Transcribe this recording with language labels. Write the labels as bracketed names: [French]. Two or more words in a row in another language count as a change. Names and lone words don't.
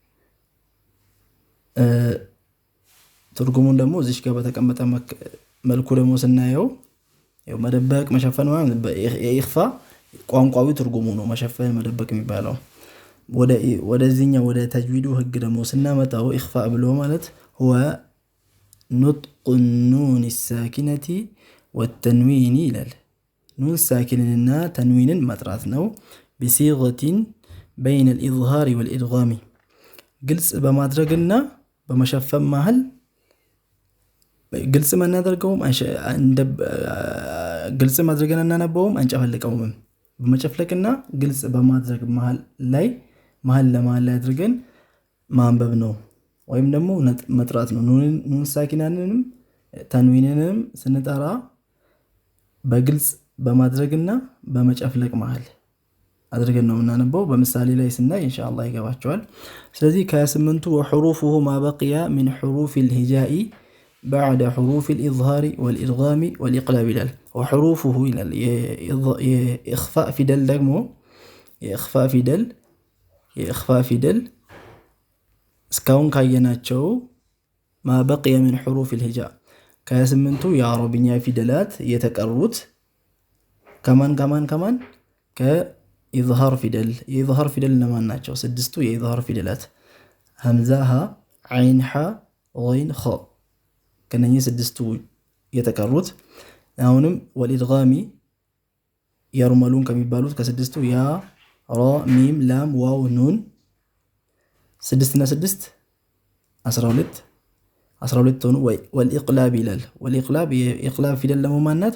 [Amharic] ትርጉሙን ደግሞ እዚህ ጋር በተቀመጠ መልኩ ደግሞ ስናየው መደበቅ፣ መሸፈን ማለት የኢኽፋ ቋንቋዊ ትርጉሙ ነው መሸፈን፣ መደበቅ የሚባለው። ወደዚህኛው ወደ ተጅዊዱ ህግ ደግሞ ስናመጣው ኢኽፋ ብሎ ማለት [Arabic] هو نطق النون الساكنة والتنوين [Amharic] ይላል። ኑን ሳኪንንና ተንዊንን መጥራት ነው። [Arabic] بصيغة بين الإظهار والإدغام [Amharic] ግልጽ በማድረግና በመሸፈን መሃል ግልጽ ማናደርገውም ግልጽ ማድረግና እናነበውም አንጨፈልቀውም። በመጨፍለቅና ግልጽ በማድረግ መሃል ለመሃል ላይ አድርገን ማንበብ ነው ወይም ደግሞ መጥራት ነው። ኑን ሳኪናንንም ተንዊንንም ስንጠራ በግልጽ በማድረግና በመጨፍለቅ መሃል አድርገን ነው የምናነበው። በምሳሌ ላይ ስናይ ኢንሻአላህ ይገባቸዋል። ስለዚህ ከ8ቱ [Arabic] وحروفه ما بقي من حروف الهجاء بعد حروف الإظهار والإدغام والإقلاب [Amharic] ይላል። وحروفه ይላል የኢኽፋእ ፊደል ደግሞ የኢኽፋእ ፊደል እስካሁን ካየናቸው [Arabic] ما بقي من حروف الهجاء [Amharic] ከ8ቱ የአረብኛ ፊደላት የተቀሩት ከማን ከኢዝሃር ፊደል። የኢዝሃር ፊደል ለማን ናቸው? 6ቱ የኢዝሃር ፊደላት ሐምዛ፣ ሀ፣ ዐይን፣ ሐ፣ ገይን፣ ኸ ከነኚህ 6ቱ የተቀሩት። አሁንም [Arabic] والإدغام يرملون [Amharic] ከሚባሉት ከ6ቱ ያ፣ ራ፣ ሚም፣ ላም፣ ዋው፣ ኑን 6 እና 6 12 ሆኑ። ወልኢቅላብ ይላል። ወልኢቅላብ የኢቅላብ ፊደል ደግሞ ማናት?